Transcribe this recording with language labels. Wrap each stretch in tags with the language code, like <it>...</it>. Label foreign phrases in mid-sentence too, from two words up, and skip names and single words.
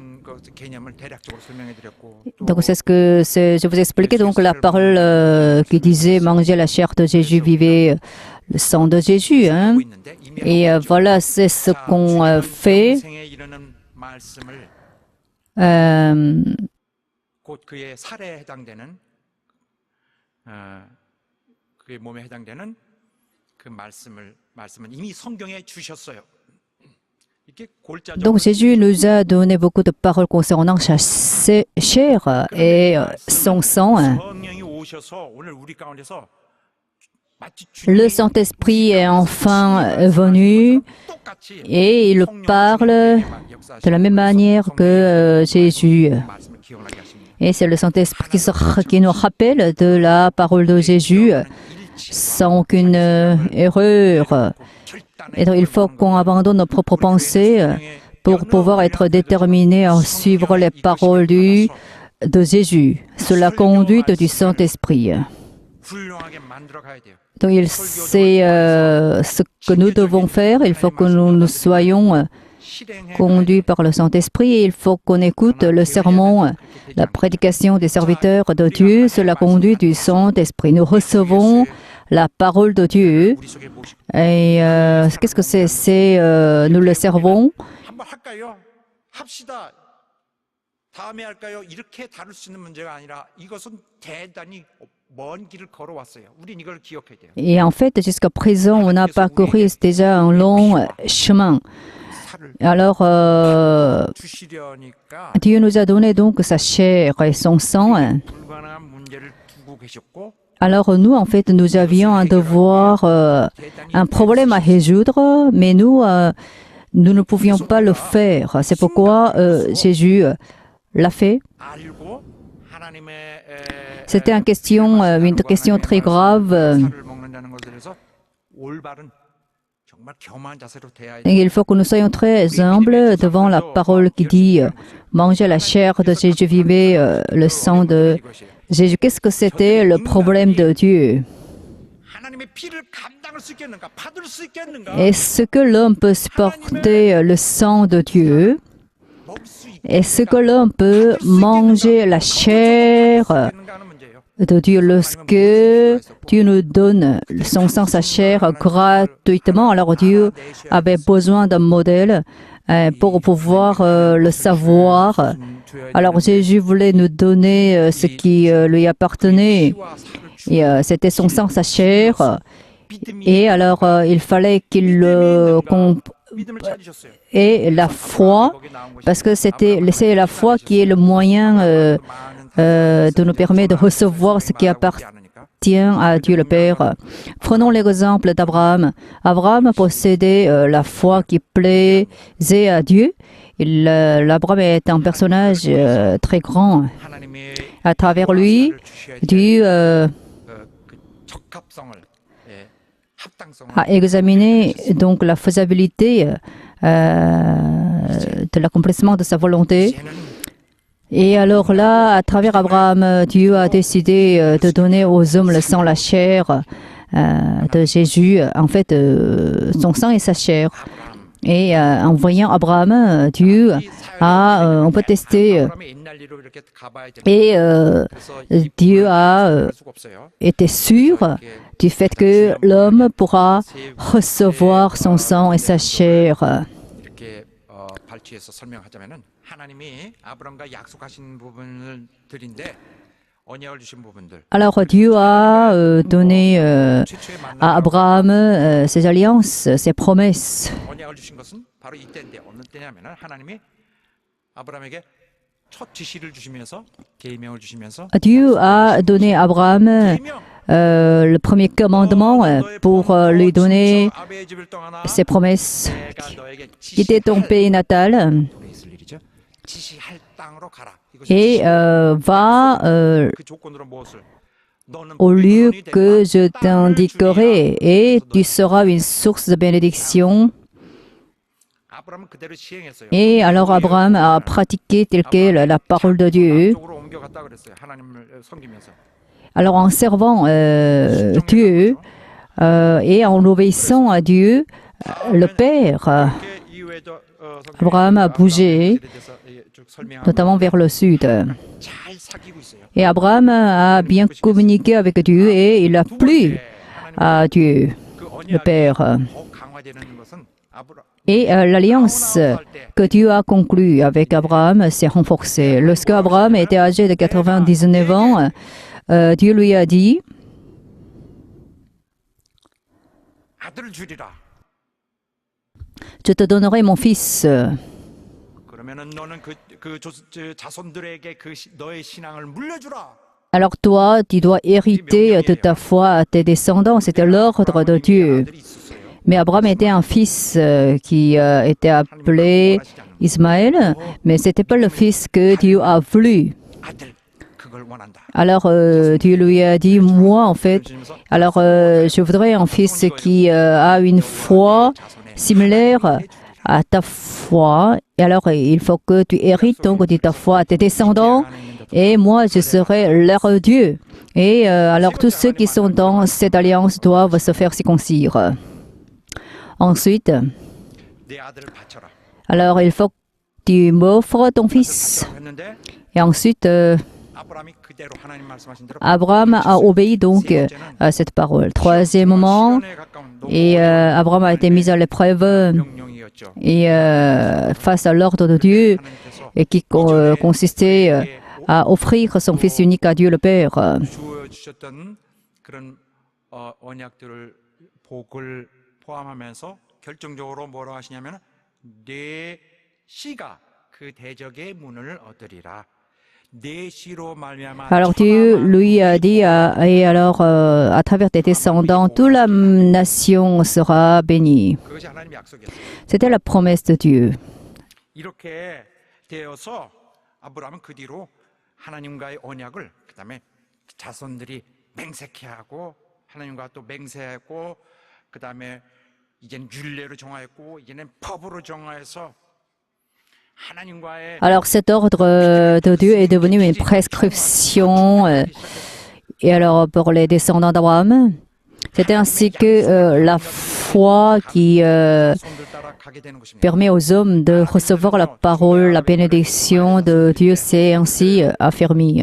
<fr>Donc, c'est ce que je vous ai expliqué. Donc, la parole qui disait manger la chair de Jésus, vivez le sang de Jésus. Hein. Et voilà, c'est ce qu'on fait.</fr> <ko>곧 그의 살에 해당되는 그의 몸에 해당되는 그 말씀은 이미 성경에 주셨어요. 이렇게 골자적으로</ko> <fr>Donc Jésus nous a donné beaucoup de paroles concernant sa chair et son sang.</fr> <ko>성령이 오셔서 오늘 우리 가운데서 마치</ko> <fr>Le Saint-Esprit est enfin venu</fr> <ko>똑같이</ko> <fr>et il parle de la même manière que Jésus.</fr> <ko>말씀을 기억나게 하십니다.</ko> <fr>Et c'est le Saint-Esprit qui nous rappelle de la parole de Jésus sans aucune erreur. Et donc, il faut qu'on abandonne nos propres pensées pour pouvoir être déterminés à suivre les paroles de Jésus, sous la conduite du Saint-Esprit.</fr> <ko>훌륭하게 만들어 가야 돼요.</ko> <fr>Donc, c'est ce que nous devons faire. Il faut que nous soyons</fr> <ko>실행해</ko> <fr>conduits par le Saint-Esprit et il faut qu'on écoute le sermon, la prédication des serviteurs de Dieu sous la conduite du Saint-Esprit. Nous recevons la parole de Dieu</fr> <ko>우리 속에 모시고</ko> <fr>et qu'est-ce que c'est nous le servons.</fr> <ko>한번 할까요? 합시다. 다음에 할까요? 이렇게 다룰 수 있는 문제가 아니라 이것은 대단히 먼 길을 걸어왔어요. 우린 이걸 기억해야 돼요.</ko> <fr>Et en fait, jusqu'à présent, on a parcouru déjà un long chemin.</fr> <ko>살을</ko> <fr>Alors,</fr> <ko>주시려니까</ko> <fr>Dieu nous a donné donc sa chair et son sang.</fr> <ko>불가능한 문제를 두고 계셨고</ko> <fr>Alors, nous, en fait, nous avions un devoir, un problème à résoudre, mais nous ne pouvions pas le faire. C'est pourquoi Jésus l'a fait.</fr> <ko>알고 하나님의</ko> <fr>C'était une question très grave.</fr> <ko>살을 먹는다는 것에 대해서 올바른 정말 겸허한 자세로 대해야</ko> <fr>Et il faut que nous soyons très humbles devant la parole qui dit manger la chair de Jésus, vivez le sang de Jésus. Qu'est-ce que c'était le problème de Dieu?</fr> <ko>하나님의 피를 감당할 수 있겠는가? 받을 수 있겠는가?</ko> <fr>Est-ce que l'homme peut supporter le sang de Dieu?</fr> <ko>먹을 수</ko> <fr>Est-ce que l'homme peut manger la chair</fr> <ko>있겠는가 하는 문제예요.</ko> <fr>de Dieu lorsque Dieu nous donne son sang, sa chair gratuitement? Alors Dieu avait besoin d'un modèle pour pouvoir le savoir. Alors Jésus voulait nous donner ce qui lui appartenait. Et c'était son sang, sa chair. Et alors il fallait qu'il</fr> <ko>믿음을 찾으셨어요.</ko> <fr>ait la foi, parce que c'est la foi qui est le moyen de nous permettre de recevoir ce qui appartient à Dieu le Père. Prenons l'exemple d'Abraham. Abraham possédait la foi qui plaisait à Dieu. Abraham est un personnage très grand.</fr> <ko>하나님의</ko> <fr>À travers lui, Dieu</fr> <ko>그 적합성을 합당성을</ko> <fr>a examiné donc la faisabilité de l'accomplissement de sa volonté.</fr> <ko>쟤는</ko> <fr>Et alors là, à travers Abraham, Dieu a décidé de donner aux hommes le sang, la chair de Jésus, en fait, son sang et sa chair. Et en voyant Abraham, Dieu a, on peut tester,</fr> <ko>아브라함의 옛날 일로 이렇게 가봐야 되는</ko> <fr>et</fr> <ko>그래서</ko> <fr>Dieu a</fr> <ko>할 수가 없어요.</ko> <fr>été sûr du fait que l'homme pourra recevoir son sang et sa chair.</fr> <ko>이렇게 발췌해서 설명하자면은 하나님이 아브라함과 약속하신 부분들인데 언약을 주신 부분들</ko> <fr>Alors Dieu a donné</fr> <ko>최초에</ko> <fr>à Abraham ses alliances, ses promesses.</fr> <ko>언약을 주신 것은 바로 이때인데 어느 때냐면은 하나님이 아브라함에게 첫 지시를 주시면서 계명을 주시면서</ko> <fr>Dieu a donné à Abraham</fr> <ko>계명</ko> <fr>le premier commandement pour lui donner</fr> <ko>아베의 집을 떠나</ko> <fr>ses promesses.</fr> <ko>내가 너에게</ko> <fr>Quitter ton pays natal</fr> <ko>있을 일이죠. 지시할 땅으로 가라.</ko> <fr>et va</fr> <ko>그 조건으로 무엇을 너는</ko> <fr>au lieu</fr> <ko>백성이 되리라.</ko> <fr>que je</fr> <ko>땅을</ko> <fr>t'indiquerai</fr> <ko>주리라.</ko> <fr>et tu seras une source de bénédiction.</fr> <ko>아브라함은 그대로 시행했어요.</ko> <fr>Et alors Abraham a pratiqué tel quel la parole de Dieu.</fr> <ko>쪽으로 옮겨갔다 그랬어요. 하나님을 섬기면서.</ko> <fr>Alors en servant Dieu et en obéissant à Dieu, le Père,</fr> <ko>이렇게 이후에도</ko> <fr>Abraham a bougé, notamment vers le sud.</fr> <ko>잘 사귀고 있어요.</ko> <fr>Et Abraham a bien communiqué avec Dieu et il a plu à Dieu,</fr> <ko>그</ko> <fr>le</fr> <ko>언약이</ko> <fr>Père.</fr> <ko>더 강화되는 것은</ko> <fr>Et l'alliance que Dieu a conclue avec Abraham s'est renforcée. Lorsque Abraham était âgé de 99 ans, Dieu lui a dit,</fr> <ko>아들을 주리라.</ko> <fr>je te donnerai mon fils.</fr> <ko>그러면은 너는 저 자손들에게 너의 신앙을 물려주라.</ko> <fr>Alors toi, tu dois hériter de ta foi à tes descendants. C'était l'ordre de Dieu.</fr> <ko>아들이 있었어요.</ko> <fr>Mais Abraham était un fils qui était appelé Ismaël, mais ce n'était pas le fils que Dieu a voulu.</fr> <ko>아들 그걸 원한다.</ko> <fr>Alors Dieu lui a dit, moi en fait, alors je voudrais un fils qui a une foi similaire à ta foi. Et alors il faut que tu hérites donc de ta foi à tes descendants. Et moi, je serai leur Dieu. Et alors tous ceux qui sont dans cette alliance doivent se faire circoncire. Ensuite,</fr> <ko>내 아들을 바쳐라.</ko> <fr>alors il faut que tu m'offres ton fils.</fr> <ko>했는데</ko> <fr>Et ensuite,</fr> <ko>아브라함이 그대로 하나님 말씀하신 대로</ko> <fr>Abraham a obéi donc à cette parole. Troisièmement,</fr> <ko>시련에 가까운</ko> <fr>et Abraham a été mis à l'épreuve</fr> <ko>명령이었죠.</ko> <fr>et face à l'ordre de Dieu</fr> <ko>하나님께서</ko> <fr>et qui consistait à offrir son fils unique à Dieu le Père.</fr> <ko>주어 주셨던 그런 언약들을 복을 포함하면서 결정적으로 뭐라고 하시냐면 내 씨가 그 대적의 문을 얻으리라. 내 씨로 말미암아</ko> <fr>Alors Dieu lui a dit, et alors à travers tes descendants, toute la nation sera bénie. 그것이 하나님의 약속이었어요. C'était la promesse de Dieu.</fr> <ko>이렇게 되어서 아브라함은 그 뒤로 하나님과의 언약을 그다음에 자손들이 맹세케 하고 하나님과 또 맹세하고 그다음에 이제는 율례로 정하였고 이제는 법으로 정하여서 하나님과의</ko> <fr>Alors cet ordre de Dieu est devenu une prescription. Et alors pour les descendants d'Abraham, c'était ainsi que la foi qui</fr> <ko>손들 따라 가게 되는 것입니다.</ko> <fr>permet aux hommes de recevoir la parole, la bénédiction de Dieu s'est ainsi affermie.</fr>